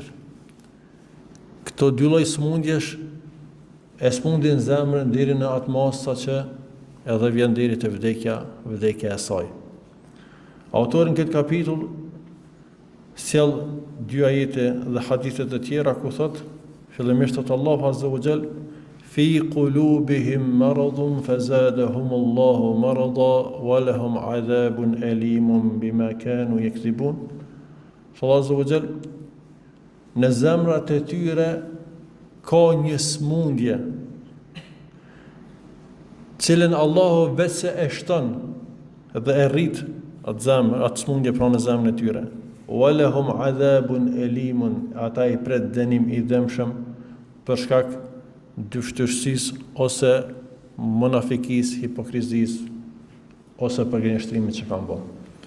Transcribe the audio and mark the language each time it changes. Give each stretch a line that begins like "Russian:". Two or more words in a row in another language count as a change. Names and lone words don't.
Albanian: Këto dy lloj smundjesh e smundin zemrën deri në atë masë sa që edhe vjen deri te vdekja e saj. Autori në këtë kapitull sjell dy ajete dhe hadithe të tjera ku thot, fillimisht thot Allahu
Arabic: عز وجل: في قلوبهم مرض فزادهم الله مرضا ولهم عذاب أليم بما كانوا يكذبون.
Albanian: Allahu
Arabic: عز وجل,
Albanian: në zemrat e tyre ka një smundje, cilën Allahu vetë e shton dhe e rrit atë zemër, atë smundje pra në zemrën e tyre.
Arabic: ولهم عذاب أليم,
Albanian: ata i pret dënim i dëmshëm për shkak dyshtërësisë ose munafikisë, hipokrizisë ose për gënjeshtrimit që kanë bërë.